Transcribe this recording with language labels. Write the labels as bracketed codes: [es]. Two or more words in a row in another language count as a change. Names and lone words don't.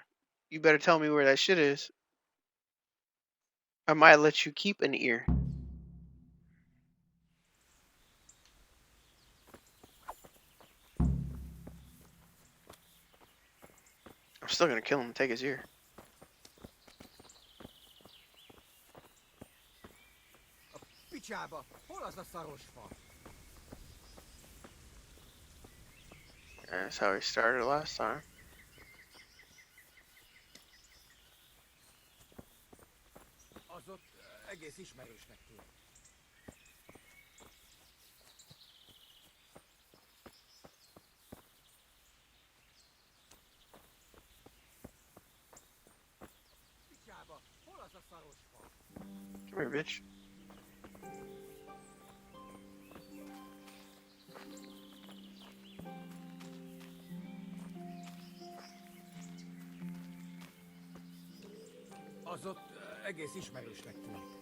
[en] You better tell me where that shit is. I might let you keep an ear. I'm still gonna kill him and take his ear. [hu] Picsába! Hol az a szaros fa? [en] Yeah, that's how we started last time. [hu] Az ott egész ismerősnek tűnt. Picsába! Hol az a szaros fa? [en] Come here, bitch. [hu] Az ott egész ismerősnek tűnt.